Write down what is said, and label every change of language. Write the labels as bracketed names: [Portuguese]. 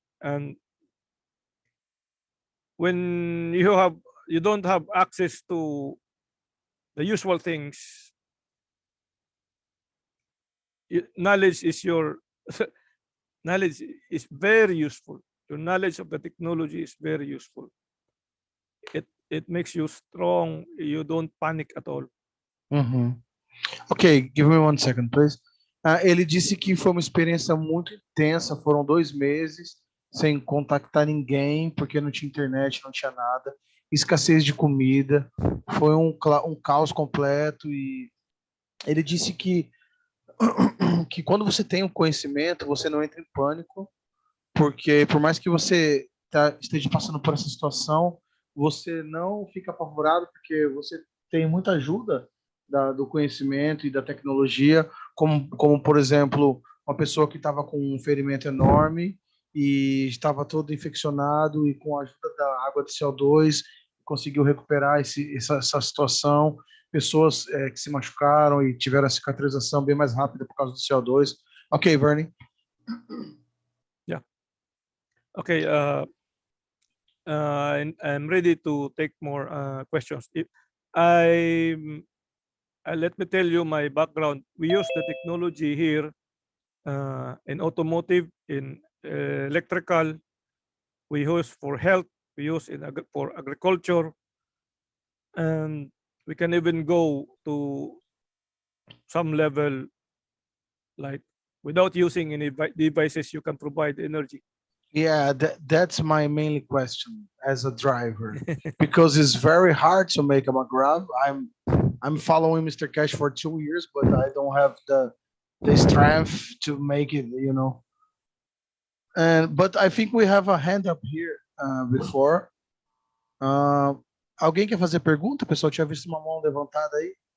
[English] And when you don't have access to the usual things, knowledge is knowledge is very useful. Your knowledge of the technology is very useful. It makes you strong. You don't panic at all. Ok, give me 1 second, please. [Portuguese] Ele disse que foi uma experiência muito intensa, foram 2 meses sem contactar ninguém, porque não tinha internet, não tinha nada, escassez de comida, foi um caos completo, e ele disse que quando você tem um conhecimento, você não entra em pânico, porque por mais que você esteja passando por essa situação, você não fica apavorado, porque você tem muita ajuda do conhecimento e da tecnologia, como por exemplo, uma pessoa que estava com um ferimento enorme e estava todo infeccionado, e com a ajuda da água de CO2 conseguiu recuperar essa situação. Pessoas que se machucaram e tiveram a cicatrização bem mais rápida por causa do CO2. Ok, Verne. Okay. [English] I'm ready to take more questions. If I let me tell you my background. We use the technology here in automotive, in electrical. We use for health. We use for agriculture, and we can even go to some level, like without using any devices, you can provide energy. Yeah, that's my mainly question as a driver, because it's very hard to make a McGrath. I'm following Mr. Keshe for 2 years, but I don't have the strength to make it, you know. And but I think we have a hand up here before. [Portuguese] Alguém quer fazer pergunta? O pessoal tinha visto uma mão levantada aí.